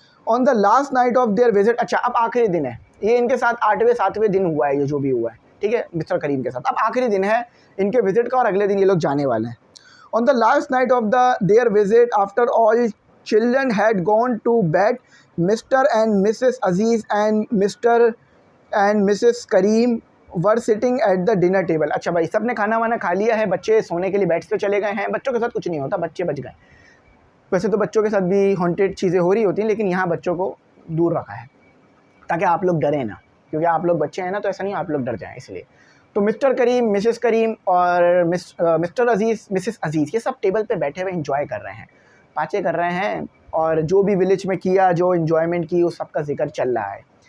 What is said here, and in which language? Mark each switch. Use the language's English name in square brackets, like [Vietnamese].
[English] On the last night of their visit. [Hindi] अच्छा, अब आखिरी दिन है, ये इनके साथ 8वें-7वें दिन हुआ है, ये जो भी हुआ है, ठीक है, मिस्टर करीम के साथ। अब आखिरी दिन है इनके विजिट का और अगले दिन ये लोग जाने वाले हैं। [English] On the last night of their visit, after all children had gone to bed, Mr. and Mrs. Aziz and Mr. and Mrs. Kareem were sitting at the dinner table। [Hindi] अच्छा भाई, सबने खाना वाना खा लिया है, बच्चे सोने के लिए बैठ के चले गए हैं। बच्चों के साथ कुछ नहीं होता, बच्चे बच गए। वैसे तो बच्चों के साथ भी हॉन्टेड चीज़ें हो रही होती हैं, लेकिन यहाँ बच्चों को दूर रखा है ताकि आप लोग डरें ना, क्योंकि आप लोग बच्चे हैं ना, तो ऐसा नहीं आप लोग डर जाएँ इसलिए। तो मिस्टर करीम, मिसेस करीम और मिस्टर अजीज़, मिसेस अजीज़, ये सब टेबल पे बैठे हुए इंजॉय कर रहे हैं, बातें कर रहे हैं, और जो भी विलेज में किया, जो इन्जॉयमेंट की, उस सब का जिक्र चल रहा है।